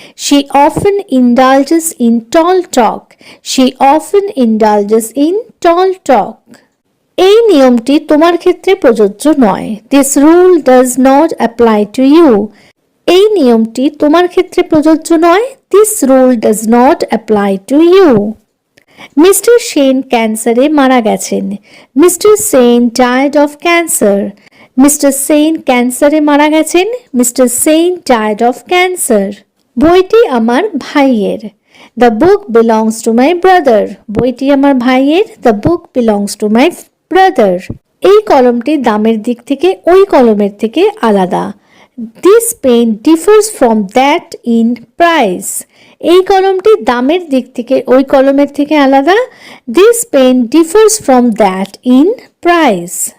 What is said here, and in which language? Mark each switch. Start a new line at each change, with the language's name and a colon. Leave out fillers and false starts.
English: She often indulges in tall talk. She often indulges in tall talk.
Bangla: এই নিয়মটি তোমার ক্ষেত্রে প্রযোজ্য নয়।
English: This rule does not apply to you.
Bangla: এই নিয়মটি তোমার ক্ষেত্রে প্রযোজ্য নয়।
English: This rule does not apply to you.
Bangla: Mister Sen ক্যান্সারে মারা গেছেন।
English: Mister Sen died of cancer.
Bangla: Mister Sen ক্যান্সারে মারা গেছেন।
English: Mister Sen died of cancer.
Bangla: বইটি আমার ভাইয়ের।
English: The book belongs to my brother.
Bangla: বইটি আমার ভাইয়ের।
English: The book belongs to my brother.
Bangla: এই কলমটি দামের দিক থেকে ওই কলমের থেকে আলাদা।
English: This pen differs from that in price.
Bangla: এই কলমটি দামের দিক থেকে ওই কলমের থেকে আলাদা।
English: This pen differs from that in price.